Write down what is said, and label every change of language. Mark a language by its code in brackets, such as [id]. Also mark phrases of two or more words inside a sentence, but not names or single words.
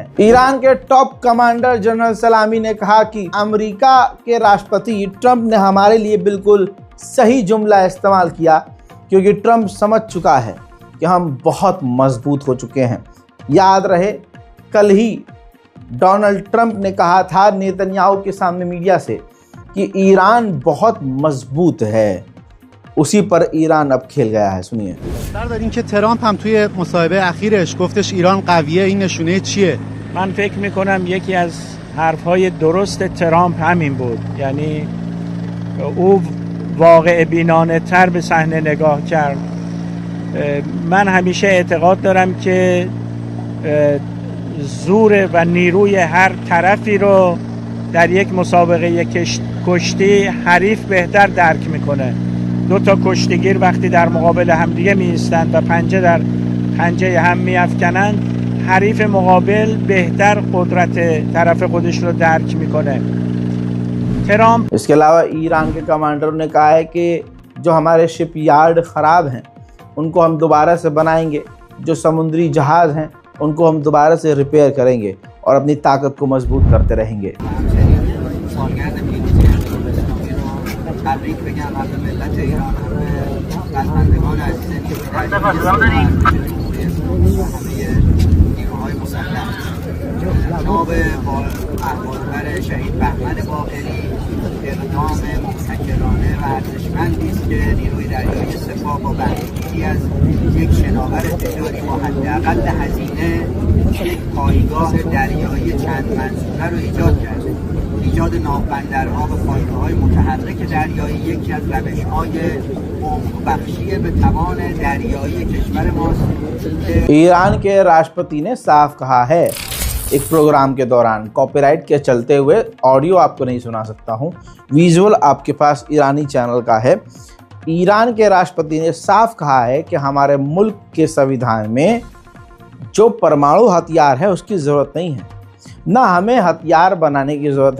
[hi] ईरान के टॉप कमांडर जनरल सलामी ने कहा कि अमेरिका के राष्ट्रपति ट्रंप ने हमारे लिए बिल्कुल सही जुमला इस्तेमाल किया, क्योंकि ट्रंप समझ चुका है कि हम बहुत मजबूत हो चुके हैं। याद रहे, कल ही डोनाल्ड ट्रंप ने कहा था नेतन्याहू के सामने मीडिया से कि ईरान बहुत मजबूत है। उसी पर ईरान अब खेल गया है। सुनिए। [fa] داریم که ترامپ هم توی مصاحبه اخیرش گفتش ایران قویه، این نشونه چیه؟ من فکر میکنم یکی از حرفهای درست ترامپ همین بود. یعنی او واقع بینانه تر به صحنه نگاه کرد. من همیشه اعتقاد دارم که زور و نیروی هر طرفی رو در یک مسابقه کشتی حریف بهتر درک میکنه. دو تا کشتیگیر وقتی در مقابل همدیگه می ایستند و پنجه در پنجه هم می افکنند، حریف مقابل بهتر قدرت طرف خودش رو درک میکنه. ترامپ [hi] इसके अलावा ईरान के कमांडरों ने कहा है कि जो हमारे शिप यार्ड ख़राब हैं उनको हम दोबारा से बनाएंगे, जो समुद्री जहाज़ हैं उनको हम दोबारा से रिपेयर करेंगे और अपनी ताकत को मजबूत करते रहेंगे। [fa] تبریک بگم از ملت ایران، قدرمندگان عزیزی که همه نیروهای مسلح جناب احوالبر شهید بهمن باقری اقدام مبتکرانه و ارزشمندی است که نیروی دریایی سپاه با بهره‌گیری بعدی از یک شناور تجاری با حداقل هزینه یک پایگاه دریایی چند منظوره رو ایجاد کرده. ایجاد ناوبندرها و پایگاه‌های متحرک دریایی یکی از روش‌های بخشی به توان دریایی کشور ماست. [hi] ईरान के राष्ट्रपति ने साफ कहा है एक प्रोग्राम के दौरान, कॉपीराइट के चलते हुए ऑडियो आपको नहीं सुना सकता हूं, विजुअल आपके पास ईरानी चैनल का है। ईरान के राष्ट्रपति ने साफ कहा है कि हमारे मुल्क के संविधान में जो परमाणु हथियार है उसकी ज़रूरत नहीं है, ना हमें हथियार बनाने की ज़रूरत है।